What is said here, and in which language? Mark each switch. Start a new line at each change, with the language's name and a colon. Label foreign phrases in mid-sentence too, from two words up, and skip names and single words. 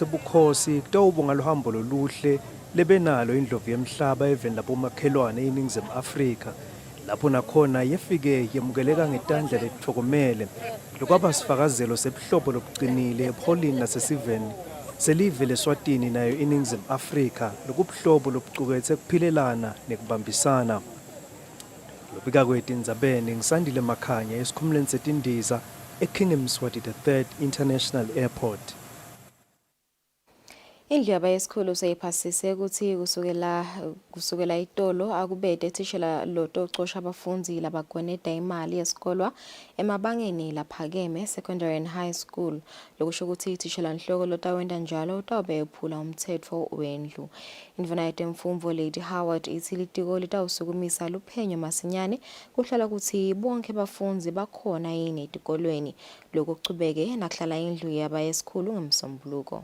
Swati: bukhosi kutawubonga luhambo loluhle lebenalo indlovu yemhlaba eveni labomakhelwane eNingizimu Afrika lapho nakhona yefike yemukeleka ngetandla lethokomele lokwaba sifakazelo sebuhlobo lobuqinile epholini nasesiveni selive leSwatini nayo eNingizimu Afrika lokubuhlobo lobucukethe kuphilelana nekubambisana. Lobika kwethu indzabeni ngisandile Makhanya esikhumulweni setindiza eKing Mswati III International Airport. Indlu yabayesikhulu seyiphasise ukuthi kusukela itolo akubede thishela loto ucosha abafundi labagwoneda imali yesikolwa emabangeni laphakeme
English: secondary and high school
Swati: lokusho ukuthi thishela nhloko lotawenda njalo utawube ephula umthetho wendlu. Indvuna yetemfundvo Lady Howard ithi litiko litawusukumisa luphenyo masinyane kuhlola ukuthi bonke abafundi bakhona yini etikolweni lokuchubeke nakuhlala indlu yabayesikhulu ngemsombuluko.